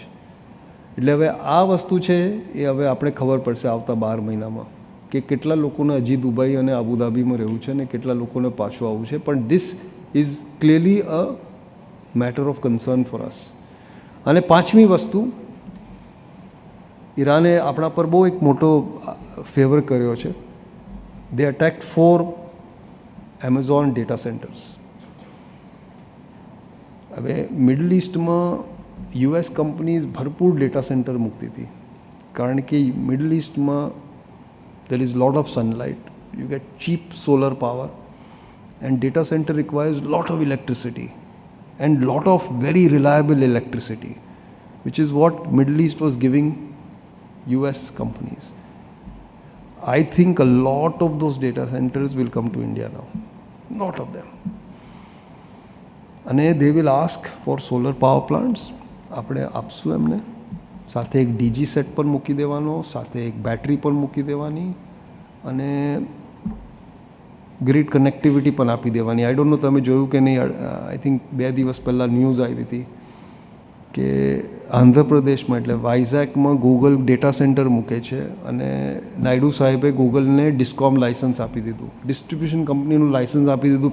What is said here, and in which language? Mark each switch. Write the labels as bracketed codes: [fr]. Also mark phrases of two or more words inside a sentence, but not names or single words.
[gu] એટલે હવે આ વસ્તુ છે એ હવે આપણે ખબર પડશે આવતા 12 મહિનામાં કે કેટલા લોકોને હજી દુબઈ અને આબુધાબીમાં રહેવું છે ને કેટલા લોકોને પાછું આવવું છે. [en] પણ this is clearly a matter of concern for us. [gu] અને પાંચમી વસ્તુ, ઈરાને આપણા પર બહુ એક મોટો ફેવર કર્યો છે. [en] They attacked 4 Amazon data centers. [gu] હવે મિડલ ઇસ્ટમાં યુએસ કંપનીઝ ભરપૂર ડેટા સેન્ટર મૂકતી હતી, કારણ કે મિડલ ઇસ્ટમાં [en] there is lot of sunlight, you get cheap solar power, and data center requires lot of electricity and lot of very reliable electricity, which is what Middle East was giving US companies. I think a lot of those data centers will come to India now, lot of them, and they will ask for solar power plants. [gu] આપણે આપશું એમને, સાથે એક [en] DG set [gu] પણ મૂકી દેવાનો, સાથે એક બેટરી પણ મૂકી દેવાની અને [en] grid connectivity [gu] પણ આપી દેવાની. [en] I don't know [gu] તમે જોયું કે નહીં, [en] I think [gu] 2 દિવસ પહેલાં ન્યૂઝ આવી હતી કે આંધ્રપ્રદેશમાં એટલે વાઇઝેકમાં ગૂગલ [en] data center [gu] મૂકે છે અને નાયડુ સાહેબે ગૂગલને [en] discom license [gu] આપી દીધું, [en] distribution company [gu] લાઇસન્સ આપી દીધું.